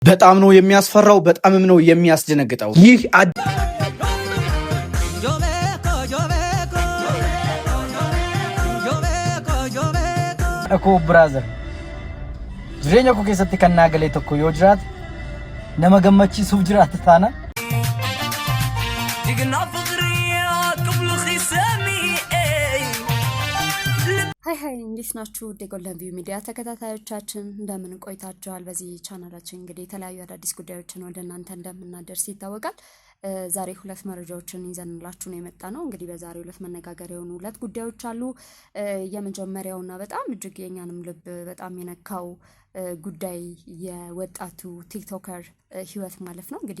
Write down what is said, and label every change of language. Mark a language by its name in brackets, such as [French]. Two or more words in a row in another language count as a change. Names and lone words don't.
[Amharic] በጣም ነው የሚያስፈራው፣ በጣምም ነው የሚያስደነግጠው። ይህ እኮ ብራዘር [Oromo] jireenya koo keessatti kan naagalee tokko yoo jiraate nama gammachiisuuf jiraate taana [Amharic] ሃይ እንዴት ናችሁ? ጎልደን ቪው ሚዲያ ተከታታዮቻችን እንደምን ቆይታችኋል? በዚህ ቻናላችን እንግዲህ የተለያዩ አዳዲስ ጉዳዮችን ወደ እናንተ እንደምናደርስ ይታወቃል። ዛሬ ሁለት መረጃዎችን ይዘንላችሁ ነው የመጣ ነው። እንግዲህ በዛሬው ሁለት መነጋገር የሆኑ ሁለት ጉዳዮች አሉ። የመጀመሪያውና በጣም እጅግ የኛንም ልብ በጣም የነካው ጉዳይ የወጣቱ ቲክቶከር ህይወት ማለፍ ነው። እንግዲህ